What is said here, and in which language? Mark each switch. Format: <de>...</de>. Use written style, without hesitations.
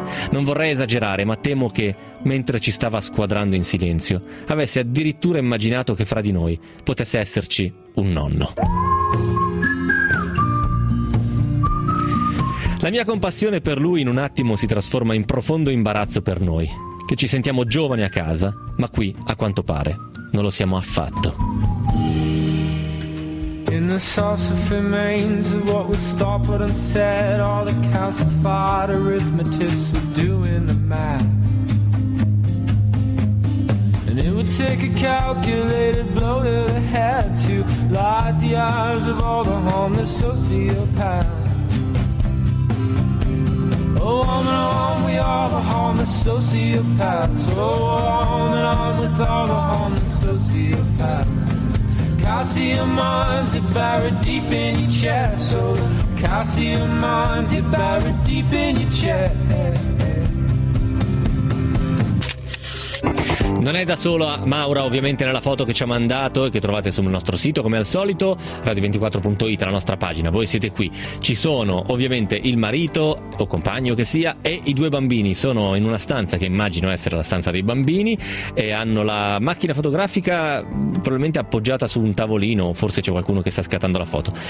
<it>Non vorrei esagerare, ma temo che, mentre ci stava squadrando in silenzio, avesse addirittura immaginato che fra di noi potesse esserci un nonno. La mia compassione per lui in un attimo si trasforma in profondo imbarazzo per noi, che ci sentiamo giovani a casa, ma qui, a quanto pare, non lo siamo affatto.</it> <en>In the sauce of remains of what was thought, put and said, all the calcified arithmetists were doing the math. And it would take a calculated blow to the head to light the eyes of all the homeless sociopaths. Oh, on and on, we are the homeless sociopaths. Oh, on and on, with all the homeless sociopaths. Calcium mines, you buried deep in your chest. Oh, calcium mines, you buried deep in your chest.</en> <it>Non è da solo Maura, ovviamente, nella foto che ci ha mandato e che trovate sul nostro sito, come al solito, radio24.it, la nostra pagina. Voi siete qui. Ci sono, ovviamente, il marito o compagno che sia e i due bambini. Sono in una stanza che immagino essere la stanza dei bambini e hanno la macchina fotografica probabilmente appoggiata su un tavolino, forse c'è qualcuno che sta scattando la foto.</it>